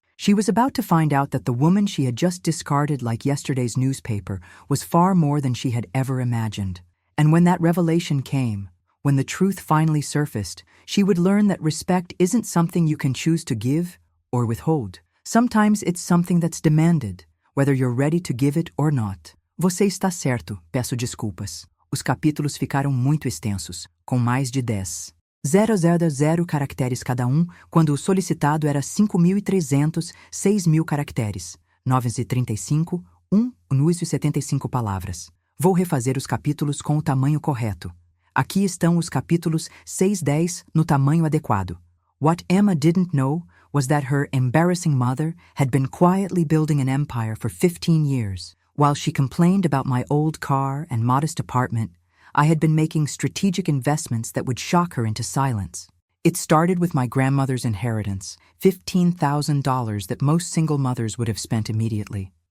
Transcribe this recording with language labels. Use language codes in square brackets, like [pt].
[en] She was about to find out that the woman she had just discarded like yesterday's newspaper was far more than she had ever imagined. And when that revelation came, when the truth finally surfaced, she would learn that respect isn't something you can choose to give or withhold. Sometimes it's something that's demanded, whether you're ready to give it or not. [pt] Você está certo, peço desculpas. Os capítulos ficaram muito extensos, com mais de 10. 000 caracteres cada quando o solicitado era 5.300, 6.000 caracteres. 935, 1,75 palavras. Vou refazer os capítulos com o tamanho correto. Aqui estão os capítulos 6-10 no tamanho adequado. [en] What Emma didn't know was that her embarrassing mother had been quietly building an empire for 15 years. While she complained about my old car and modest apartment, I had been making strategic investments that would shock her into silence. It started with my grandmother's inheritance, $15,000 that most single mothers would have spent immediately.